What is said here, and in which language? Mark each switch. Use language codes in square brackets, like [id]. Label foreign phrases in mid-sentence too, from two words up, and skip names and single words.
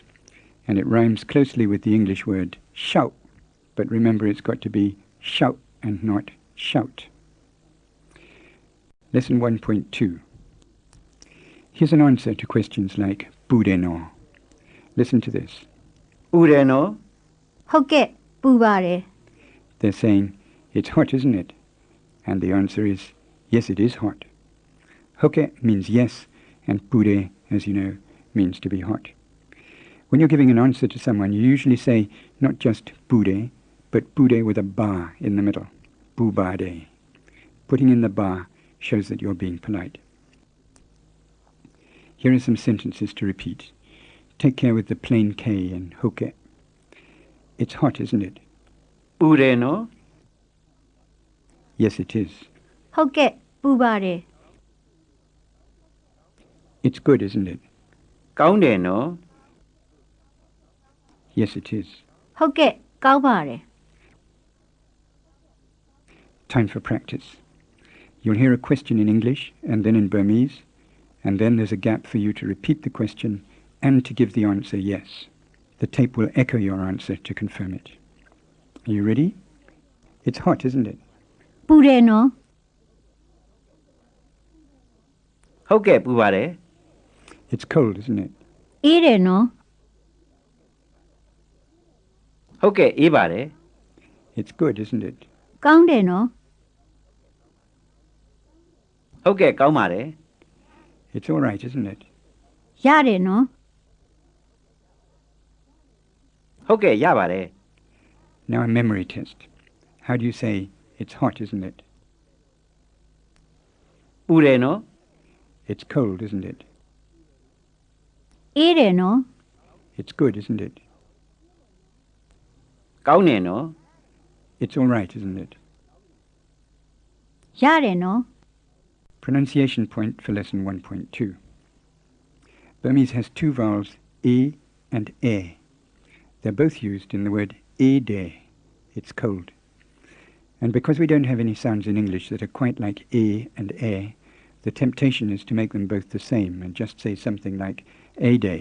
[en] And it rhymes closely with the English word shout. But remember, it's got to be shout and not shout. Lesson 1.2. Here's an answer to questions like Budeno. Listen to this. [my] ဥတယ်နော် ဟုတ်ကဲ့ပူပါတယ် [en] They're saying, it's hot, isn't it? And the answer is, yes, it is hot. Hoke means yes, and bude, as you know, means to be hot. When you're giving an answer to someone, you usually say not just bude, but bude with a bar in the middle. Bubade. Putting in the bar shows that you're being polite. Here are some sentences to repeat. Take care with the plain K in hoke. It's hot, isn't it? [my] ဥတယ်နော် [en] Yes, it is. [my] ဟုတ်ကဲ့ပူပါတယ် [en] It's good, isn't it? [my] ကောင်းတယ်နော် [en] Yes, it is. [my] ဟုတ်ကဲ့ကောင်းပါတယ် [en] Time for practice. You'll hear a question in English and then in Burmese, and then there's a gap for you to repeat the question and to give the answer yes. The tape will echo your answer to confirm it. Are you ready? It's hot, isn't it? [my] ပူတယ်နော် ဟုတ်ကဲ့ပူပါတယ် [en] It's cold, isn't it? [my] အေးတယ်နော် ဟုတ်ကဲ့အေးပါတယ် [en] It's good, isn't it? [my] ကောင်းတယ်နော် ဟုတ်ကဲ့ကောင်းပါတယ် [en] It's all right, isn't it? [my] ရတယ်နော် ဟုတ်ကဲ့ရပါတယ် [en] Now a memory test. How do you say, it's hot, isn't it? [my] ပူတယ်နော် [en] It's cold, isn't it? [my] အေးတယ်နော် [en] It's good, isn't it? [my] ကောင်းတယ်နော် [en] It's all right, isn't it? [my] ရတယ်နော် [en] Pronunciation point for lesson 1.2. Burmese has two vowels, e and e. They're both used in the word e-de. It's cold. And because we don't have any sounds in English that are quite like e and e, the temptation is to make them both the same and just say something like a-day.